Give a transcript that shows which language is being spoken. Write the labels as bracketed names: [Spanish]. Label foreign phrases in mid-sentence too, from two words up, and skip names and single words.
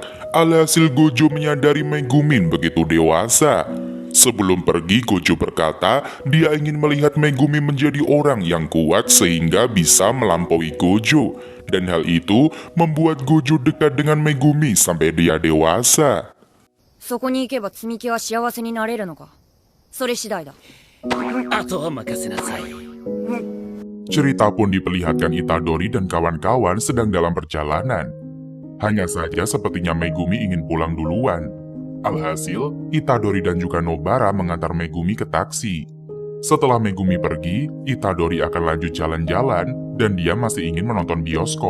[Indonesian] Alhasil Gojo menyadari Megumin begitu dewasa. Sebelum pergi, Gojo berkata dia ingin melihat Megumi menjadi orang yang kuat sehingga bisa melampaui Gojo. Dan hal itu membuat Gojo dekat dengan Megumi sampai dia dewasa. [Japanese] そこに行けば積み木は幸せになれるのか。それ次第だ。あとは任せなさい。 [Indonesian] Cerita pun diperlihatkan Itadori dan kawan-kawan sedang dalam perjalanan. Hanya saja sepertinya Megumi ingin pulang duluan. Alhasil, Itadori dan juga Nobara mengantar Megumi ke taksi. Setelah Megumi pergi, Itadori akan lanjut jalan-jalan dan dia masih ingin menonton bioskop.